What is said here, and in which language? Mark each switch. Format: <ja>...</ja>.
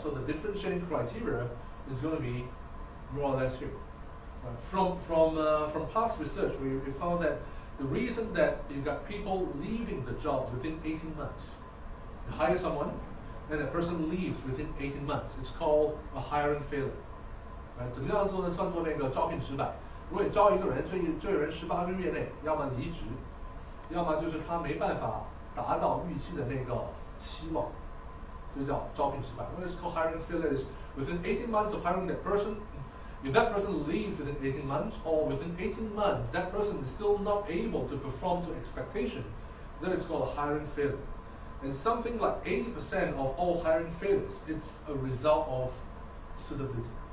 <en>So the differentiating criteria is going to be more or less here. From past research, we found that the reason that you got people leaving the job within 18 months, you hire someone, and the person leaves within 18 months, it's called a hiring failure.</en> <zh>怎么样做呢？算作那个招聘失败。如果你招一个人，这个人18个月内要么离职，要么就是他没办法达到预期的那个期望，就叫招聘失败。</zh> <en>What is called hiring failure is within 18 months of hiring that person, if that person leaves within 18 months, or within 18 months that person is still not able to perform to expectation, that is called a hiring failure. And something like 80% of all hiring failures, it's a result of suitability.</en>